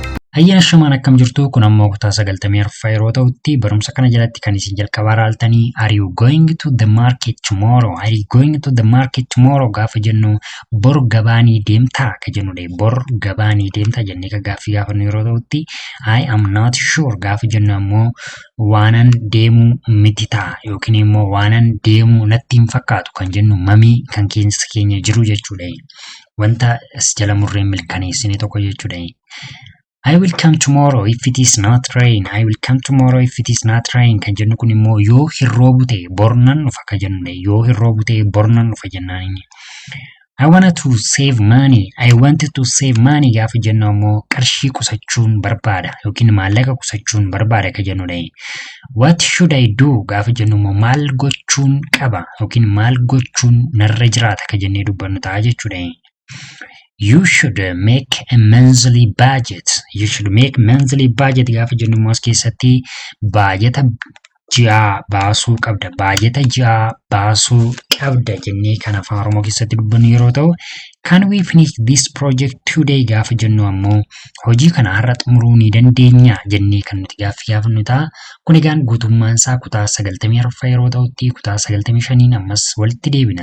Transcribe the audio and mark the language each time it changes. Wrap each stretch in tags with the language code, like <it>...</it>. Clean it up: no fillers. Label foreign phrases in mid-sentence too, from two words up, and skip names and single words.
<om>Ayyana shamaan akkam jirtu kun ammoo kutaa 94 yeroo ta'utti barumsa kana jalatti kan isin jalqabaa ilaaltanii</om> <en>are you going to the market tomorrow? Are you going to the market tomorrow?</en> <om>Gaafa jennu bor gabaanii deemtaa ka jennudha. Bor gabaanii deemtaa jennee ka gaaffii gaafannu yeroo ta'utti</om> <en>I am not sure</en> <om>gaafa jennu ammoo waanan deemuu miti ta'a yookiin immoo waanan deemuu natti hin fakkaatu kan jennu mamii kan keessa keenya jiru jechuudha. Wanta as jala murree milkaneessine tokko jechuudha.</om> <en>I will come tomorrow if it is not rain. I will come tomorrow if it is not rain.</en> <om>Kan jennu kun immoo yoo hirroobu ta'e bornan dhufa ka jennudha. Yoo hirroobu ta'e bornan dhufa jennaan.</om> <en>I wanted to save money. I wanted to save money</en> <om>gaafa jennu ammoo qarshii qusachuun barbaada yookiin maallaqa qusachuun barbaada ka jennudha.</om> <en>What should I do</en> <om>gaafa jennu ammoo maal gochuun qaba yookiin maal gochuun narra jiraata ka jennee dubbannu ta'a jechuudha.</om> <en>You should make a monthly budget. You should make monthly budget</en> <om>gaafa jennu immoo as keessatti baajeta ji'aa baasuu qabda. Baajeta ji'aa baasuu qabda jennee kan afaan Oromoo keessatti dubbannu yeroo ta'u,</om> <en>can we finish this project today</en> <om>gaafa jennu ammoo hojii kana har'a xumuruu ni dandeenya jennee kan nuti gaaffii gaafannu ta'a. Kun egaan guutummaan isaa kutaa 94 yeroo ta'utti kutaa 95 ammas walitti deebina.</om>